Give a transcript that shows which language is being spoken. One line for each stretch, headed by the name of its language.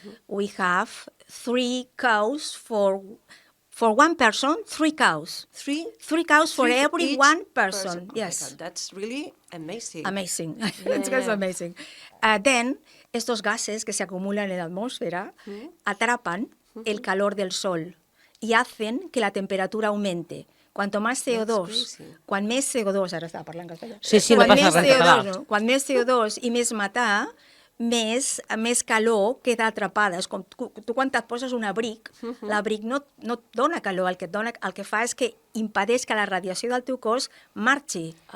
English: We have 3 cows for one person, 3 cows. 3 cows for every one person. Yes. Oh my God, that's really amazing. Amazing. It's amazing.
Spanish: Then, estos gases que se acumulan en la atmósfera atrapan el calor del sol y hacen que la temperatura aumente. Cuanto más CO2,
Catalan: quan més CO2, ara estava parlant castellà, quan més CO2 i més metà, més calor queda atrapada. És com tu quan et poses un abric, l'abric no et dona calor, el que fa és que impedeix que la radiació del teu cos marxi.